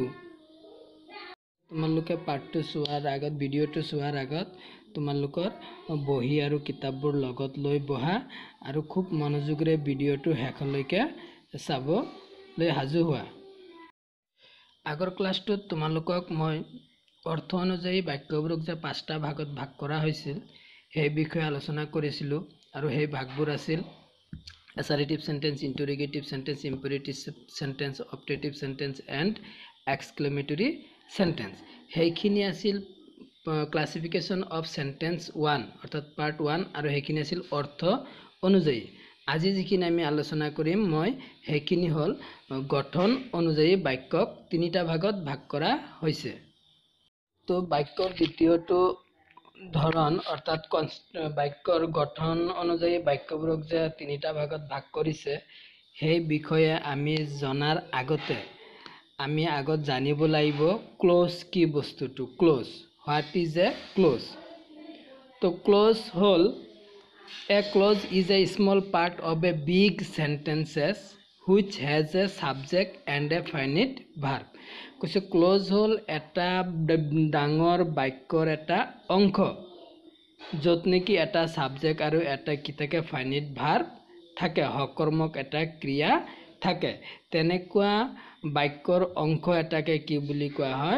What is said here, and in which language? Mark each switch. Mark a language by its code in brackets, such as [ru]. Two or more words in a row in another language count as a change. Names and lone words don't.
[as] তোমালোকে পাৰ্টটো চোৱাৰ আগত ভিডিঅ'টো চোৱাৰ আগত তোমালোকৰ বহি আৰু কিতাপবোৰ লগত লৈ বহা আৰু খুব মনোযোগৰে ভিডিঅ'টো শেষলৈকে চাব লৈ হাজু হোৱা। আগৰ ক্লাছটোত তোমালোকক মই অৰ্থ অনুযায়ী বাক্যবোৰক যে 5টা ভাগত ভাগ কৰা হৈছিল সেই বিষয়ে আলোচনা কৰিছিলোঁ আৰু সেই ভাগবোৰ আছিল [en] assertive sentence, interrogative sentence, imperative sentence, optative sentence and exclamatory sentence. [as] সেইখিনি আছিল [en] classification of sentence [as] 1 অৰ্থাৎ পাৰ্ট 1 আৰু সেইখিনি আছিল অৰ্থ অনুযায়ী। আজি যিখিনি আমি আলোচনা কৰিম মই সেইখিনি হ'ল গঠন অনুযায়ী বাক্যক 3টা ভাগত ভাগ কৰা হৈছে। তো বাক্যৰ দ্বিতীয়টো ধৰণ অৰ্থাৎ বাক্যৰ গঠন অনুযায়ী বাক্যবোৰক যে 3টা ভাগত ভাগ কৰিছে সেই বিষয়ে আমি জনাৰ আগতে আমি আগত জানিব লাগিব ক্লোজ কি বস্তুটো। ক্লোজ, [en] what is a clause? [as] তো ক্লোজ হ'ল [en] a clause is a small part of a big sentences which has a subject and a finite verb. [as] কৈছে ক্লোজ হ'ল এটা ডাঙৰ বাক্যৰ এটা অংশ য'ত নেকি এটা সাবজেক্ট আৰু এটা কি থাকে [en] finite verb [as] থাকে, সকৰ্মক এটা ক্ৰিয়া থাকে। তেনেকুৱা বাক্যৰ অংশ এটাকে কি বুলি কোৱা হয়?